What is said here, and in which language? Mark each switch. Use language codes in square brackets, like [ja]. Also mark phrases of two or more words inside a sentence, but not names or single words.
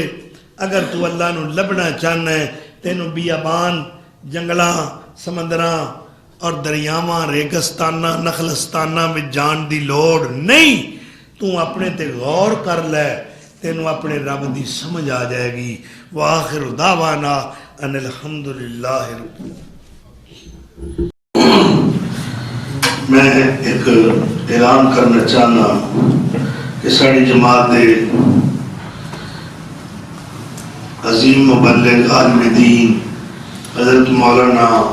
[pa] اگر تو اللہ نوں لبھنا چاہنا ہے، تینوں بیابان، جنگلاں، سمندراں اور دریاواں، ریگستاناں، نخلستاناں میں جان دی لوڑ نہیں. تو اپنے تے غور کر لے، تینوں اپنے رب دی سمجھ آ جائے گی. [ar] وآخر دعوانا أن الحمد لله رب. [pa] میں ایک اعلان کرنا چاہنا کہ ساڈی جماعت دے عظیم مبلغ عالم دین حضرت مولانا